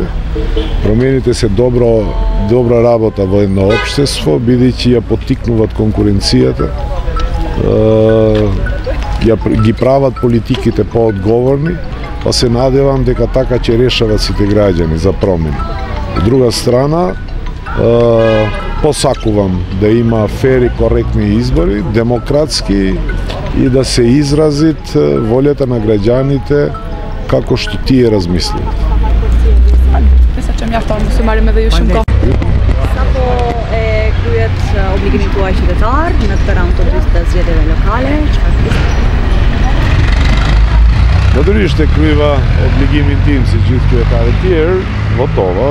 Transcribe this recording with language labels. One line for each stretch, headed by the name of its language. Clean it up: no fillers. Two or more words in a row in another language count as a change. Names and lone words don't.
Macedonian: Промените се добра работа во едно општество, бидејќи ја поттикнуваат конкуренцијата, ги прават политиките поодговорни, па се надевам дека така ќе решават сите граѓани за промени. Од друга страна, посакувам да има фери, коректни избори, демократски и да се изразит волјата на граѓаните како што тие размислуваат.
Albanian: Sa që mjafton mos u marrim edhe ju shumë kohë. Sapo e kryet obligimin tuaj qytetar në këtë raund të dytë të zgjedhjeve lokale, çfarë? Natyrisht e kryva obligimin tim si gjithë qytetarët tjerë, votova.